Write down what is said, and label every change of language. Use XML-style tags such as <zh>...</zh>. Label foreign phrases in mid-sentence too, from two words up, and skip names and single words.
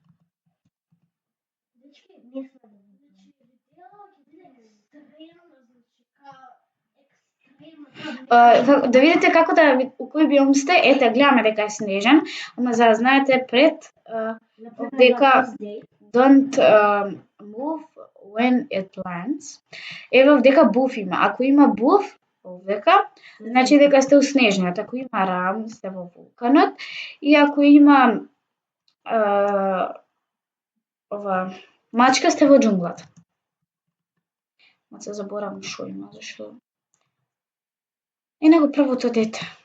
<mk>Да видите како да у кој биом сте, ете гледаме дека е снежен, ама за да знаете пред дека</mk> <en>don't move when it lands.</en> <mk>Еве овдека буф има. Ако има буф овдека, значи дека сте у снежниот. Ако има рам, сте во вулканот. И ако има ова мачка, сте во џунглата. Ма се заборавам шо има, зашто и него првото дете.</mk>